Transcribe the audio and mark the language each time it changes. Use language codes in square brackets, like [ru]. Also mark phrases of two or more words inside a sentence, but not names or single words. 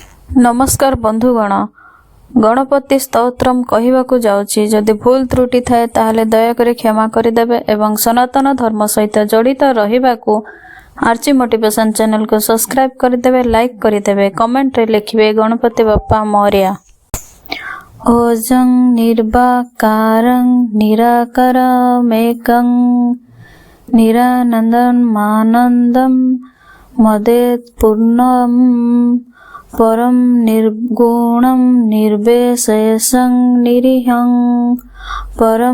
[or] ନମସ୍କାର ବନ୍ଧୁଗଣ, ଗଣପତି ସ୍ତୋତ୍ରମ କହିବାକୁ ଯାଉଛି। ଯଦି ଭୁଲ ତ୍ରୁଟି ଥାଏ ତାହେଲେ ଦୟାକରି କ୍ଷମା କରିଦେବେ ଏବଂ ସନାତନ ଧର୍ମ ସହିତ ଜଡ଼ିତ ରହିବାକୁ ଆର୍ଚି [en] motivation channel [or] କୁ ସବସ୍କ୍ରାଇବ କରିଦେବେ, ଲାଇକ କରିଦେବେ, କମେଣ୍ଟ ରେ ଲେଖିବେ [mr] गणपति बाप्पा मोरया। [sa] ओजं निर्वाकारं निराकारमेकं निरानन्दं मानन्दं मदेत् पूर्णं परम निर्गुणं निर्विशेषं निरीहं परम